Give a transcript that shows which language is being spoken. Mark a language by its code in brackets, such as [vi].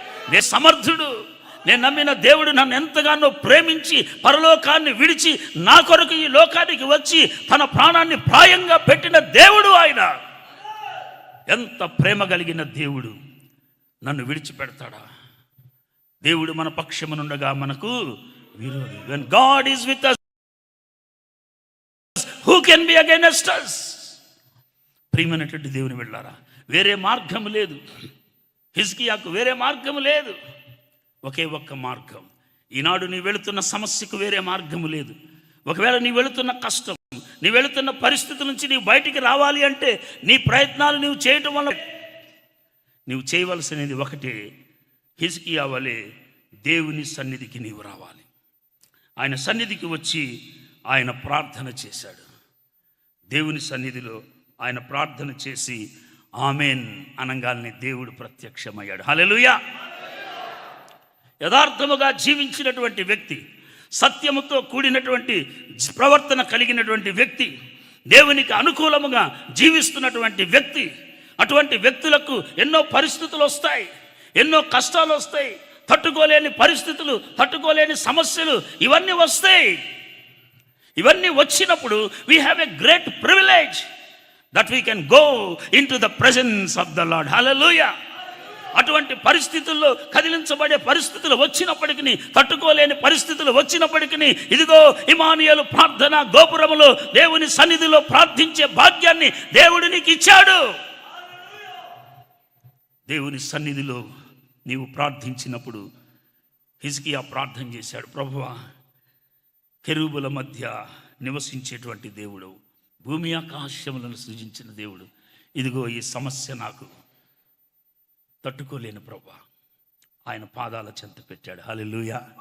[te] నేను సమర్థుడు, నేను నమ్మిన దేవుడు నన్ను ఎంతగానో ప్రేమించి పరలోకాన్ని విడిచి నా కొరకు ఈ లోకానికి వచ్చి తన ప్రాణాన్ని ప్రాయంగా పెట్టిన దేవుడు ఆయన. ఎంత ప్రేమ కలిగిన దేవుడు నన్ను విడిచిపెడతాడా? దేవుడు మన పక్షమునుండగా మనకు విరోధి. [en] When God is with us, who can be against us? [te] ప్రియమైనటువంటి దేవుని వెళ్ళారా, వేరే మార్గం లేదు. హిజ్కియాకు వేరే మార్గం లేదు, ఒకే ఒక్క మార్గం. ఈనాడు నీ వెళుతున్న సమస్యకు వేరే మార్గము లేదు. ఒకవేళ నీ వెళుతున్న కష్టం, నీ వెళుతున్న పరిస్థితుల నుంచి నీవు బయటికి రావాలి అంటే నీ ప్రయత్నాలు నీవు చేయటం వల్ల నీవు చేయవలసినది ఒకటే, హిజ్కియా వలె దేవుని సన్నిధికి నీవు రావాలి. ఆయన సన్నిధికి వచ్చి ఆయన ప్రార్థన చేశాడు. దేవుని సన్నిధిలో ఆయన ప్రార్థన చేసి ఆమెన్ అనగానే దేవుడు ప్రత్యక్షమయ్యాడు. హల్లెలూయా. యథార్థముగా జీవించినటువంటి వ్యక్తి, సత్యముతో కూడినటువంటి ప్రవర్తన కలిగినటువంటి వ్యక్తి, దేవునికి అనుకూలముగా జీవిస్తున్నటువంటి వ్యక్తి, అటువంటి వ్యక్తులకు ఎన్నో పరిస్థితులు వస్తాయి, ఎన్నో కష్టాలు వస్తాయి, తట్టుకోలేని పరిస్థితులు, తట్టుకోలేని సమస్యలు ఇవన్నీ వస్తాయి. ఇవన్నీ వచ్చినప్పుడు [en] We have a great privilege that we can go into the presence of the Lord. Hallelujah. [te] అటువంటి పరిస్థితుల్లో కదిలించబడే పరిస్థితులు వచ్చినప్పటికీ, తట్టుకోలేని పరిస్థితులు వచ్చినప్పటికీ, ఇదిగో ఇమానుయేలు ప్రార్థన గోపురములో దేవుని సన్నిధిలో ప్రార్థించే భాగ్యాన్ని దేవుడు నీకు ఇచ్చాడు. దేవుని సన్నిధిలో నీవు ప్రార్థించినప్పుడు హిజ్కియా ప్రార్థన చేశాడు, ప్రభువా, కెరూబుల మధ్య నివసించేటువంటి దేవుడు, భూమి ఆకాశములను సృజించిన దేవుడు, ఇదిగో ఈ సమస్య నాకు తట్టుకోలేని ప్రభువా, ఆయన పాదాల చెంత పెట్టాడు. హల్లెలూయా.